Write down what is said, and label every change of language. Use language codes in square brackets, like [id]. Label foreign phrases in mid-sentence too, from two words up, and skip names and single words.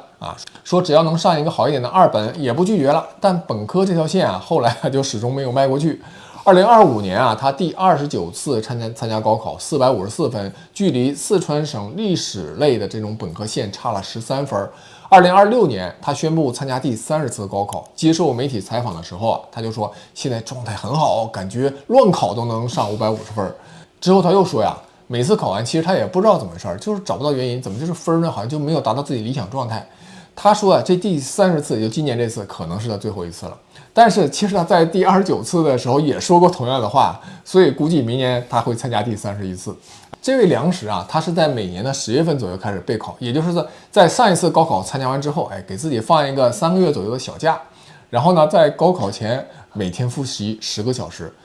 [zh] 說只要能上一個好一點的2本也不拒絕了，但本科這條線啊，後來就始終沒有邁過去。2025年啊，他第29次參加高考，454分，距離四川省歷史類的這種本科線差了13分。2026年，他宣布參加第30次高考，接受媒體採訪的時候啊，他就說現在狀態很好，感覺亂考都能上550分。之後他又說呀，每次考完其實他也不知道怎麼回事，就是找不到原因，怎麼就是分呢好像就沒有達到自己理想狀態。他說啊，這第30次，也就今年這次，可能是他最後一次了。但是其實他在第29次的時候也說過同樣的話，所以估計明年他會參加第31次。這位梁實啊，他是在每年的10月份左右開始備考，也就是在上一次高考參加完之後，給自己放一個3個月左右的小假，然後呢，在高考前每天複習10個小時。